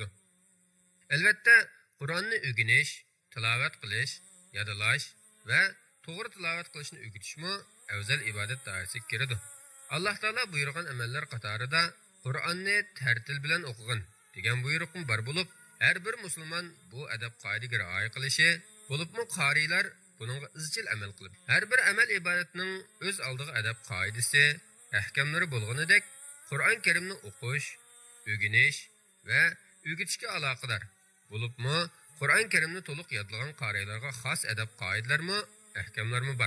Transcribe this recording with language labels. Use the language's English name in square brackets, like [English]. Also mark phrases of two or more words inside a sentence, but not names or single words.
[Uzbek] Albatta, Qur'onni o'rganish, tilovat qilish, yodlash va to'g'ri tilovat qilishni o'rgatishmi afzal ibodat doirasiga kiradi. Alloh taolo buyurgan amallar qatorida Qur'onni tartil bilan o'qigan degan buyruqim bor bo'lib, [Turkish] her bir Müslüman [Uzbek] bu adab qoidaga rioya qilishi, bo'libmi qarilar buningga izchil amal qilib, [Turkish] her bir [Uzbek] amal ibodatning o'z oldiga adab qoidasi, ahkamlari bo'lganidek, Qur'on Karimni o'qish, o'rganish va o'rgatishga aloqador. Bo'libmi Qur'on Karimni to'liq yodlagan qarilarga xos adab qoidalarmi, ahkamlarmi bor.